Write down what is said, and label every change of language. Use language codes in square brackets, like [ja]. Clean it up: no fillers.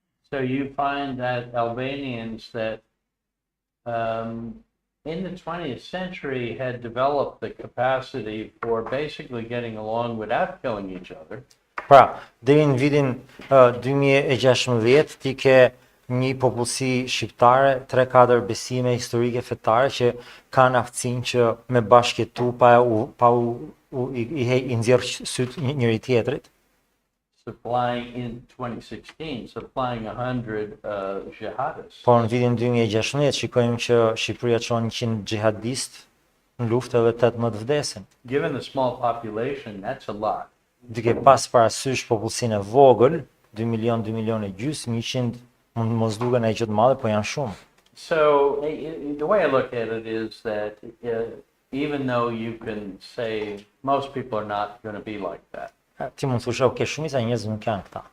[en] So you find that Albanians that in the 20th century had developed the capacity for basically getting along without killing each other. [sq] Pra, deri në vitin 2016 ti ke një popullsi shqiptare, 3-4 besime historike fetare që kanë aftësinë që me bashkëtu i nxjerr syt njëri tjetrit. [en] Supplying in 2016, supplying 100 jihadists. [sq] Por në vitin 2016 shikojmë që Shqipëria çon 100 xhihadist në luftë edhe 18 vdesin. [en] Given the small population, that's a lot. [sq] Duke pas parasysh popullsinë e vogël, 2 milion e gjysmë, 100 mund mos duken ai gjë të madhe, po janë shumë. [en] So the way I look at it is that even though you can say most people are not going to be like that, [sq] Ti mund thosh, okay, shumica e njerëzve nuk janë këta.